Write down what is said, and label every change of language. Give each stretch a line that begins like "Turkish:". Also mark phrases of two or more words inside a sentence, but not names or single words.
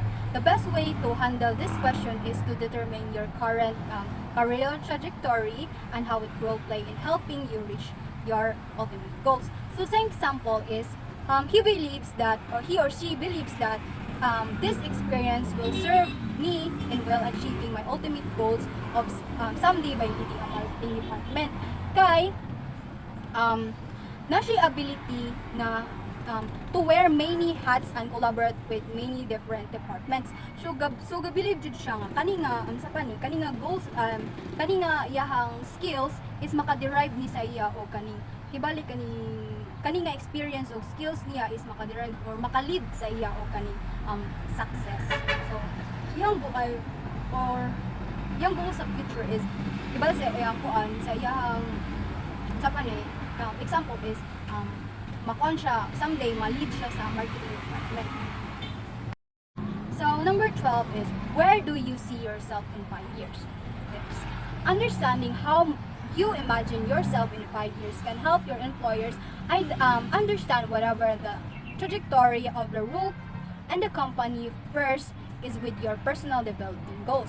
English: The best way to handle this question is to determine your current career trajectory and how it will play in helping you reach your ultimate goals. So the example is he believes that, or he or she believes that this experience will serve me in well achieving my ultimate goals of someday by leading a marketing department.
Cebuano: Kay, na siya
English: ability na to wear many hats and collaborate with many different departments.
Cebuano: So believe jud siya nga kani nga sa kani nga goals kani nga iyahang skills is maka-derive ni sa iya o kani hibali kani nga experience o skills niya is maka-derive or maka-lead sa iya o kani success. So yung goal or yung goal sa future is hibali sa iyang kuan sa iyang sa example is makon siya, someday ma-lead siya sa
English: marketing department. So, number 12 is, where do you see yourself in 5 years? Tips. Understanding how you imagine yourself in 5 years can help your employers understand whatever the trajectory of the role and the company first is with your personal development goals.